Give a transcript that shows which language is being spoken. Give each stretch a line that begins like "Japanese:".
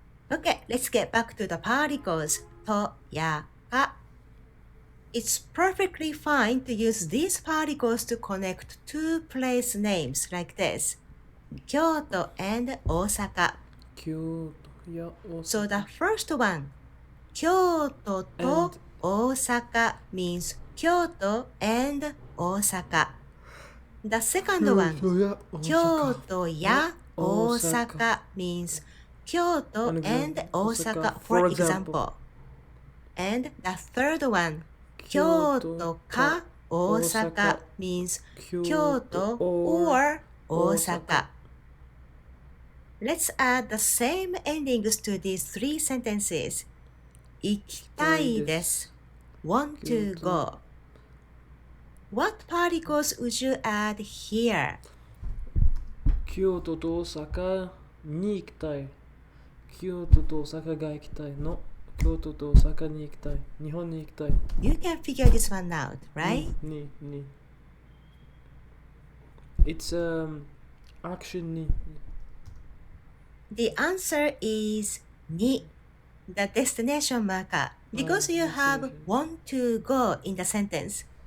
English: Okay, let's get back to the particles とやが。 It's perfectly fine to use these particles to connect two place names like this. 京都 and 大阪。
Japanese: 京都や大阪。 So the first one, 京都と
English: And 大阪 means 京都 and 大阪。 The second one, 京都や大阪 means 京都 and 大阪 for example. And the third one, 京都か大阪 means 京都 or 大阪. Let's add the same endings to these three sentences.
Japanese: 行きたいです。
English: Want to go. What particles would you add here?
Japanese: 京都と大阪に行きたい。京都と大阪が行きたいの。京都と大阪に行きたい。日本に行きたい。
English: You can figure this one out, right?
Japanese: Ni.
English: It's action ni. The answer is に the destination marker, because you have want to go in the sentence.